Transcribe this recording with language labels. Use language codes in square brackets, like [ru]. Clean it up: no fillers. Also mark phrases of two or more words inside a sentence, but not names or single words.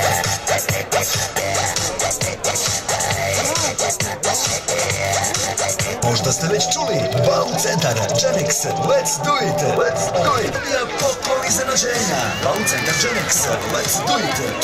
[sr] Možda ste već čuli, Bau centar, Genex, [en] let's do it, let's do it. [sr] Ja poklon iznenađenja, Bau centar Genex, [en] let's do it.